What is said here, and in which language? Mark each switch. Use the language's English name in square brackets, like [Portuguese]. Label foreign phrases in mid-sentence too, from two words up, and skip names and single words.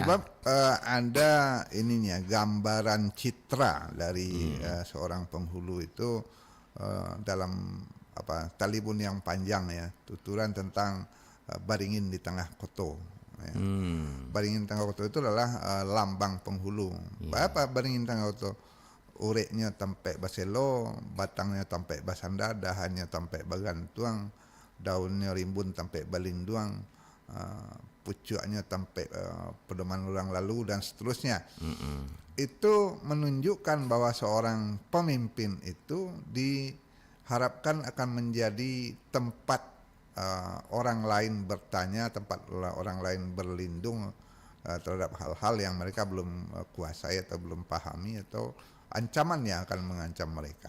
[Indonesian] Sebab ada ininya gambaran citra dari seorang penghulu itu dalam talibun yang panjang ya, tuturan tentang Baringin di Tengah Koto. Ya. Baringin Tengah Koto itu adalah lambang penghulu. [Minangkabau] Apa Baringin Tengah Koto? Ureknya tampai baselo, batangnya tampai basanda, dahannya tampai bagantuang, daunnya rimbun tampai balinduang, pucuknya tampai pedoman orang lalu [Indonesian] dan seterusnya. Itu menunjukkan bahwa seorang pemimpin itu diharapkan akan menjadi tempat orang lain bertanya, tempat orang lain berlindung terhadap hal-hal yang mereka belum kuasai atau belum pahami, atau ancaman yang akan mengancam mereka.